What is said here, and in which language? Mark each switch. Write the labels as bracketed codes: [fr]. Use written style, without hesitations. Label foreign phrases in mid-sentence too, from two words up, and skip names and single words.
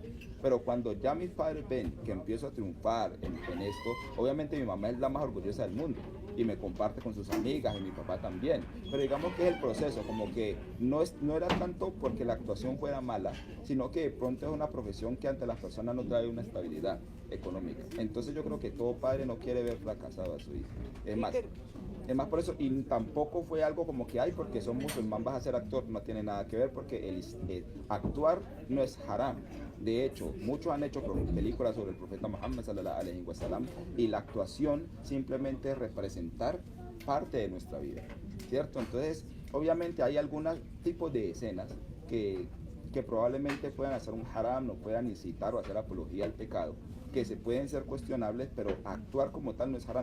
[es] Pero cuando ya mis padres ven que empiezo a triunfar en esto, obviamente mi mamá es la más orgullosa del mundo y me comparte con sus amigas y mi papá también, pero digamos que es el proceso, como que no era tanto porque la actuación fuera mala, sino que de pronto es una profesión que ante las personas no trae una estabilidad económica. Entonces yo creo que todo padre no quiere ver fracasado a su hijo. Es más por eso, y tampoco fue algo como que, ay, porque son musulmán vas a ser actor, no tiene nada que ver, porque el actuar no es haram. De hecho, muchos han hecho películas sobre el profeta Muhammad [ar] صلى الله عليه وسلم, [es] y la actuación simplemente es representar parte de nuestra vida, ¿cierto? Entonces, obviamente hay algunos tipos de escenas que probablemente puedan hacer un haram, no puedan incitar o hacer apología al pecado, que se pueden ser cuestionables, pero actuar como tal no es haram.